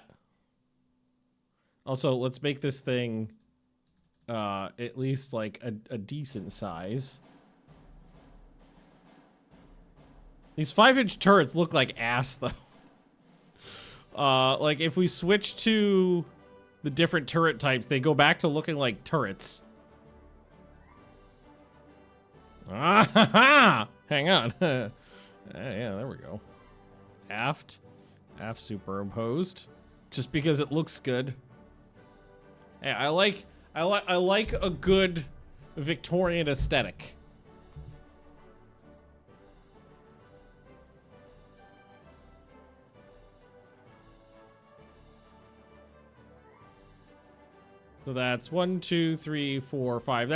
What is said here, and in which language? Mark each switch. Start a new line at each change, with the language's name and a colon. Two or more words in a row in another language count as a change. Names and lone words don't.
English: Also, let's make this thing at least like a decent size. These 5-inch turrets look like ass, though. Like, if we switch to the different turret types, they go back to looking like turrets. Ah, ha, ha! Hang on. Yeah, there we go. Aft superimposed, just because it looks good. Hey, I like a good Victorian aesthetic. So that's 1, 2, 3, 4, 5.